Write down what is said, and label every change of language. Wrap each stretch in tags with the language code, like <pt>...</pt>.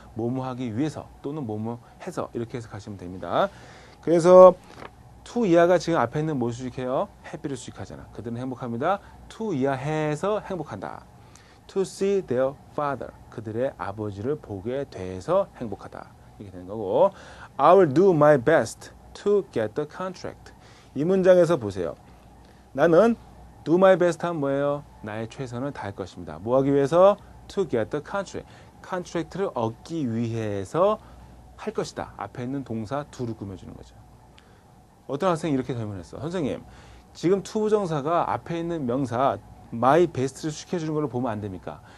<ko>뭐뭐 하기 위해서 또는 뭐뭐 해서 이렇게 해석하시면 됩니다. 그래서 to 이하가 지금 앞에 있는 뭘 수식해요? happy를 수식하잖아. 그들은 행복합니다. to 이하 해서 행복한다.</ko> <en>to see their father.</en> <ko>그들의 아버지를 보게 돼서 행복하다. 이렇게 되는 거고</ko> <en>I will do my best to get the contract.</en> <ko>이 문장에서 보세요. 나는 do my best 하면 뭐예요? 나의 최선을 다할 것입니다. 뭐 하기 위해서?</ko> <en>to get the contract.</en> <ko>컨트랙트를 얻기 위해서 할 것이다. 앞에 있는 동사 do를 꾸며주는 거죠. 어떤 학생이 이렇게 설명했어. 선생님, 지금 to 부정사가 앞에 있는 명사 my best를 시켜주는 걸로 보면 안 됩니까?</ko>